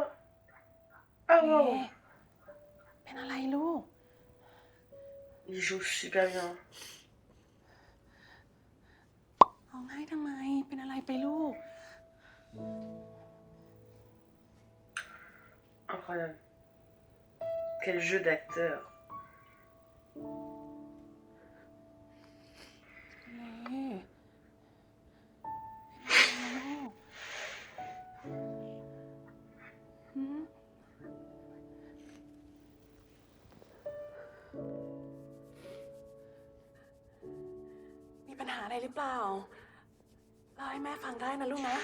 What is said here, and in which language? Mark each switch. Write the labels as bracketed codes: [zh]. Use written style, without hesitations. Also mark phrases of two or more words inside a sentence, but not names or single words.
[th] Ah wow. เป็นอะไรลูก [fr] Il joue super bien. [th] ร้องไห้ทำไม เป็นอะไรไปลูก [fr] Incroyable. Quel jeu d'acteur. [th] นี่หืมมีปัญหาอะไรหรือเปล่าเล่าให้แม่ฟังได้นะลูกนะ